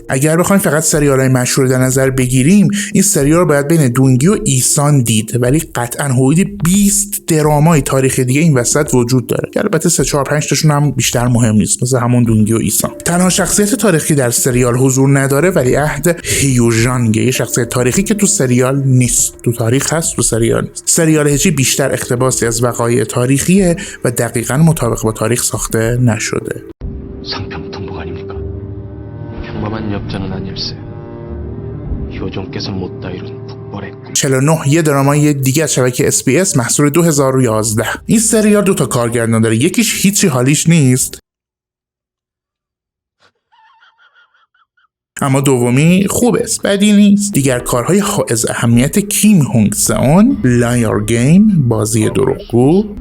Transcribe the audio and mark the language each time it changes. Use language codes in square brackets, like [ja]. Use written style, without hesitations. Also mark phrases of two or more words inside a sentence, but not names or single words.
[fa] اگر بخوایم فقط سریال های مشهور در نظر بگیریم، این سریال باید بین دونگی و ایسان دید، ولی قطعا حدود 20 درامای تاریخی دیگه این وسط وجود داره که البته 3 4 5 تاشون هم بیشتر مهم نیست، مثل همون دونگی و ایسان. تنها شخصیت تاریخی در سریال حضور نداره ولی عهد هیوژانگه، یه شخصیت تاریخی که تو سریال نیست، تو تاریخ هست تو سریال نیست. سریال هجی بیشتر اقتباسی از وقایع تاریخیه و دقیقاً مطابق با تاریخ ساخته نشده. [ko] 상평통복 아닙니까? 평범한 엽전은 아닐세. 효종께서 못다 이룬 북벌의 꿈. [fa] 49 یه درامای دیگه از شبکه SBS محصول 2011. این سریال 2 تا کارگردان داره، یکیش هیچی حالیش نیست اما دومی خوبه، بدی نیست. دیگر کارهای حائز اهمیت کیم هونگ سئون، لایر گیم بازی دروغگو،